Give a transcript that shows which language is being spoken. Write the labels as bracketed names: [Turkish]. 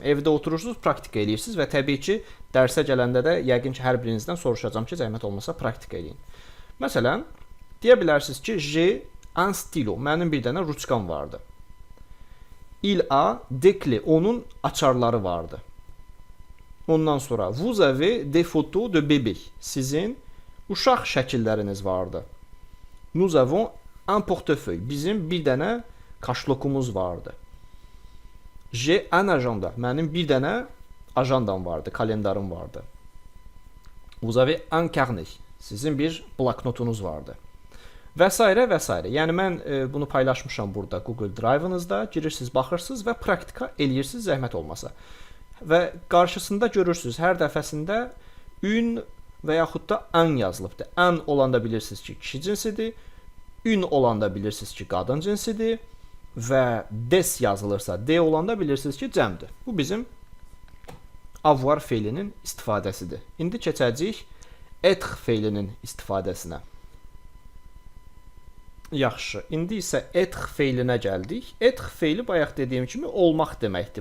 [Azerbaijani] Evdə oturursunuz, praktika eləyirsiniz və təbii ki, dərsə gələndə də yəqin ki, hər birinizdən soruşacağam ki, zəhmət olmasa praktika eləyin. Məsələn, deyə bilərsiniz ki, [French] j'ai un stylo. [Azerbaijani] Mənim bir dənə ruçkam vardı. [French] Il a des clés. [Azerbaijani] Onun açarları vardı. Ondan sonra [French] vous avez des photos de bébé. [Azerbaijani] Sizin uşaq şəkilləriniz vardı. [French] Nous avons un portefeuille. [Azerbaijani] Bizim bir dənə kaşlokumuz vardı. [French] J'ai un agenda. [Azerbaijani] Mənim bir dənə ajandam vardı, kalendarım vardı. [French] Vous avez un carnet. [Azerbaijani] Sizin bir bloknotunuz vardı. Və s. və s. Yəni mən bunu paylaşmışam burada Google Drive-ınızda. Girirsiniz, baxırsınız və praktika eləyirsiniz zəhmət olmasa. Və qarşısında görürsünüz hər dəfəsində ün və yaxud da an yazılıbdır. An olanda bilirsiniz ki, kişi cinsidir. Ün olanda bilirsiniz ki, qadın cinsidir. Və des yazılırsa, de olanda bilirsiniz ki, cəmdir. Bu bizim avoir feilinin istifadəsidir. İndi keçəcəyik être feilinin istifadəsinə. Yaxşı, indi isə être feilinə gəldik. Être feili bayaq dediyim kimi olmaq deməkdir.